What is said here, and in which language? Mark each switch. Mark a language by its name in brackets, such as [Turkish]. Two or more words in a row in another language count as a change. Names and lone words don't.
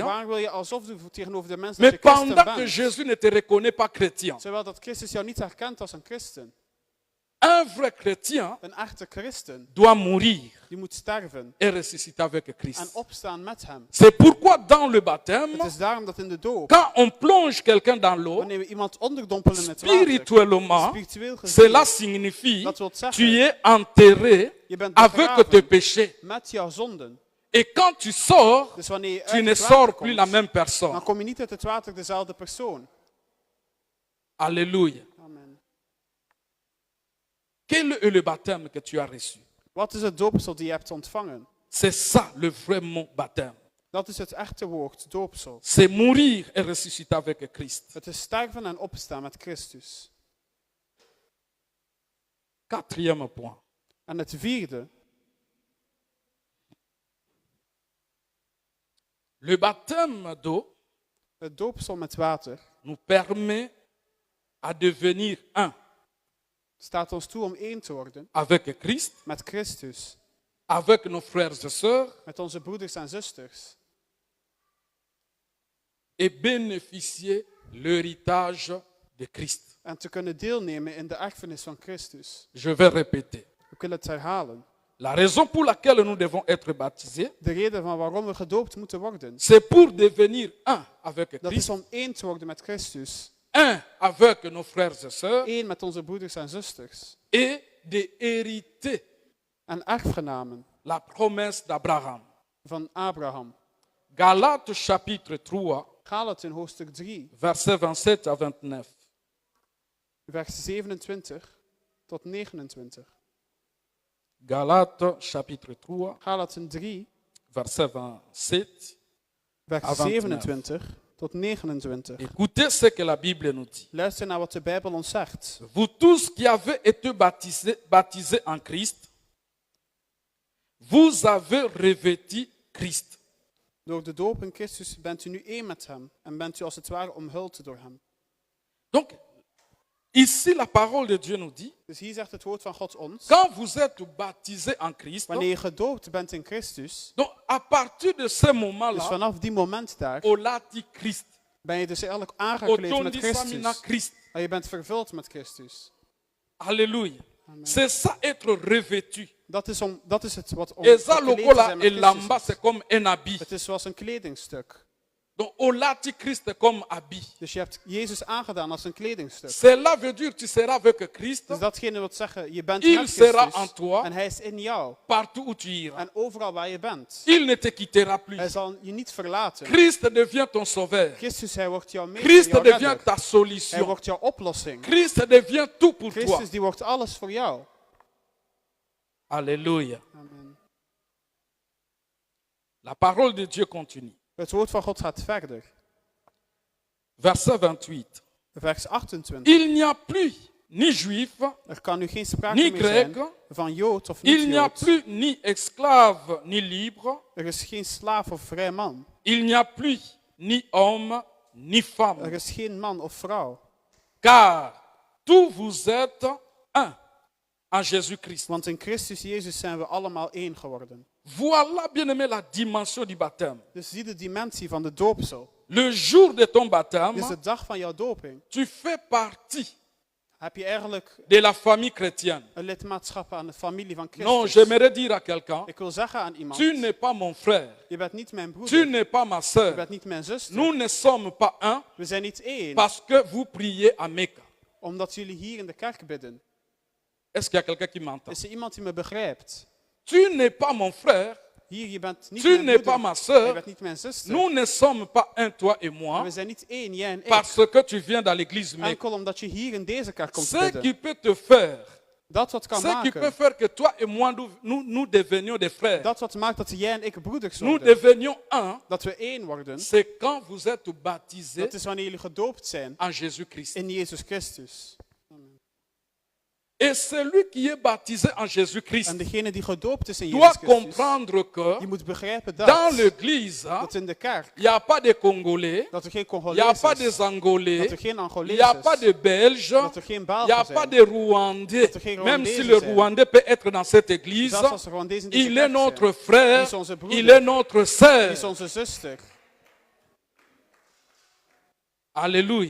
[Dutch] Waarom wil je alsof je tegenover de mensen [French] mais [Dutch] dat je christen [French] pendant que [Dutch] bent? [French] Jésus ne te reconnaît pas chrétien? [Dutch] Terwijl dat Christus jou niet herkent als een christen. [French] Un vrai chrétien [Dutch] Een echte christen, [French] doit mourir [Dutch] die moet sterven [French] et ressusciter avec [Dutch] en [French] Christ. [Dutch] opstaan met hem. [French] C'est pourquoi dans le baptême, [Dutch] Het is daarom dat in de doop, [French] quand on plonge quelqu'un dans l'eau, [Dutch] wanneer we iemand onderdompelen in het water, [French] spirituellement, [Dutch] spiritueel gezien, [French] cela signifie [Dutch] dat wil [French] tu [Dutch] zeggen, [French] es enterré [Dutch] je bent [French] avec tes [Dutch] begraven [French] péchés. [Dutch] met jouw zonden. [French] Et quand tu sors, [Dutch] Dus wanneer je [French] tu [Dutch] uit [French] ne [Dutch] het water [French] sors plus la [Dutch] komt, [French] même personne. [Dutch] dan kom je niet uit het water dezelfde persoon. [French] Alléluia. [Dutch] Amen. [French] Quel est le baptême que tu as reçu? [Dutch] Wat is het doopsel die je hebt ontvangen? [French] C'est ça le vrai mot baptême. [Dutch] Dat is het echte woord, doopsel. [French] C'est mourir et ressusciter avec Christ. [Dutch] Het is sterven en opstaan met Christus. [French] Quatrième point. [Dutch] En het vierde, [French] le baptême d'eau [Dutch] het doopsel met water, [French] nous permet à devenir un [Dutch] staat ons toe om één te worden [French] avec Christ, [Dutch] met Christus, [French] avec nos frères et sœurs [Dutch] met onze broeders en zusters. [French] et bénéficier l'héritage de Christ. [Dutch] En te kunnen deelnemen in de erfenis van Christus. [French] Je vais répéter. [Dutch] Ik wil het herhalen. [French] La raison pour laquelle nous devons être baptisés, [Dutch] De reden van waarom we gedoopt moeten worden, [French] c'est pour devenir un avec [Dutch] dat is [French] Christ, [Dutch] om één te worden met Christus. [French] un avec nos frères et sœurs [Dutch] Eén met onze broeders en zusters. [French] et de hériter [Dutch] En erfgenamen [French] la promesse d'Abraham. [Dutch] van Abraham. [French] Galates chapitre 3, [Dutch] Galaten hoofdstuk 3, [French] versets 27 à 29. [Dutch] vers 27 tot 29. [French] Galates chapitre 3, [Dutch] Galaten 3, [French] verset 27. [Dutch] vers [French] À 29. [Dutch] 27 tot 29. [French] Écoutez ce que la Bible nous dit. [Dutch] Luister naar wat de Bijbel ons zegt. [French] Vous tous qui avez été baptisés en Christ, vous avez revêtu Christ. [Dutch] Door de doop in Christus bent u nu één met hem en bent u als het ware omhuld door hem. [French] Donc, ici la parole de Dieu nous dit, [Dutch] Dus hier zegt het woord van God ons, [French] quand vous êtes baptisés en Christ, [Dutch] wanneer je gedoopt bent in Christus, [French] donc à partir de ce [Dutch] dus [French] moment-là, [Dutch] vanaf die moment daar, [Lingala] olati Christ, [Dutch] ben je dus eigenlijk aangekleed met [Lingala] otondi samina [Dutch] Christus. [French] Christ. [Dutch] En je bent vervuld met Christus. [French] Alléluia. C'est ça être revêtu. [Dutch] Dat is het wat om [French] Et ça [Dutch] gekleed te [Lingala] lokola [Dutch] zijn met [Lingala] elamba, [Dutch] Christus. [French] c'est comme un habit. [Dutch] Het is zoals een kledingstuk. [French] Donc [Lingala] olati Christ [French] comme habit. [Dutch] Dus je hebt Jezus aangedaan als een kledingstuk. [French] Cela veut dire tu seras avec Christ [Dutch] Dus datgene wil zeggen, je bent [French] Il [Dutch] met [French] sera en [Dutch] Christus [French] toi. [Dutch] en hij is in jou. [French] partout où tu iras. [Dutch] En overal waar je bent. [French] Il ne te quittera plus. [Dutch] Hij zal je niet verlaten. [French] Christ devient ton sauveur. [Dutch] Christus, hij wordt jouw meester, [French] Christ [Dutch] jouw [French] devient [Dutch] redder. [French] ta [Dutch] Hij [French] solution. [Dutch] wordt jouw oplossing. [French] Christ devient tout pour toi. [Dutch] Christus, die wordt alles voor jou. [French] Alléluia. [Dutch] Amen. [French] La parole de Dieu continue. [Dutch] Het woord van God gaat verder. [French] Verset 28. [Dutch] Vers 28. [French] Il n'y a plus ni juif, [Dutch] Er kan nu geen sprake [French] ni [Dutch] meer zijn [French] grec, [Dutch] van Jood of [French] il n'y a [Dutch] niet-Jood. [French] plus ni esclave ni libre, [Dutch] Er is geen slaaf of vrij man. [French] il n'y a plus ni homme ni [Dutch] Er [French] femme, [Dutch] is geen man of vrouw. [French] car tous vous êtes un en Jésus-Christ. [Dutch] Want in Christus Jezus zijn we allemaal één geworden. [French] Voilà, bien-aimé, la dimension du baptême. [Dutch] Dus zie de dimensie van de doopsel. [French] Le jour de ton [Dutch] Dus [French] baptême, [Dutch] de dag van jouw doping [French] tu fais partie [Dutch] heb je eigenlijk [French] de la famille chrétienne. [Dutch] een lidmaatschap aan de familie van [French] Non, [Dutch] Christus. [French] j'aimerais dire à quelqu'un, [Dutch] Ik wil zeggen aan iemand, [French] tu n'es pas mon frère, [Dutch] je bent niet mijn [French] tu [Dutch] broeder, [French] n'es pas ma [Dutch] je [French] soeur. [Dutch] bent niet mijn zuster. [French] Nous ne sommes pas un [Dutch] We zijn niet één, [French] parce que vous priez à Mecca. [Dutch] omdat jullie hier in de kerk bidden. [French] Est-ce qu'il y a quelqu'un qui m'entend? [Dutch] Is er iemand die me begrijpt? [French] Tu n'es pas mon frère, [Dutch] Hier, je bent niet [French] tu [Dutch] mijn [French] n'es pas [Dutch] broeder, [French] ma [Dutch] je [French] soeur. [Dutch] bent niet mijn zuster. [French] Nous ne sommes pas un, toi et moi, [Dutch] We zijn niet één, jij en ik. [French] parce que tu viens dans l'église Mecca. [Dutch] Enkel omdat je hier in deze kerk komt [French] Ce qui [Dutch] bidden. [French] peut te faire, [Dutch] Dat wat kan [French] ce qui peut [Dutch] maken, [French] faire que toi et moi, nous devenions des frères, [Dutch] dat wat maakt dat jij en ik broeders [French] nous [Dutch] worden. [French] devenions un, [Dutch] Dat we één worden. [French] c'est quand vous êtes baptisés [Dutch] Dat is wanneer jullie gedoopt zijn [French] en Jésus-Christ. [Dutch] in Jezus Christus. [French] Et celui qui est baptisé en Jésus-Christ [Dutch] En degene die gedoopt is in [French] doit [Dutch] Jezus Christus, [French] comprendre que [Dutch] die moet begrijpen [French] dans [Dutch] dat, [French] l'église, [Dutch] dat in de kerk, [French] il n'y a pas de Congolais, [Dutch] dat er geen [French] il n'y a [Dutch] Congolees [French] pas [Dutch] is, [French] des Angolais, [Dutch] dat er geen [French] il n'y a [Dutch] Angolees [French] pas [Dutch] is, [French] de Belges, [Dutch] dat er geen [French] il n'y a [Dutch] Belgen [French] pas [Dutch] zijn. [French] de Rwandais. [Dutch] Dat er geen [French] Même si [Dutch] Rwandese [French] le [Dutch] zijn. [French] Rwandais peut être dans cette église, [Dutch] Zelfs als er Rwandezen in deze [French] il est [Dutch] kerk [French] notre [Dutch] zijn, [French] frère, [Dutch] die is onze broeder, [French] il est notre [Dutch] die [French] sœur. [Dutch] is onze zuster. [French] Alléluia.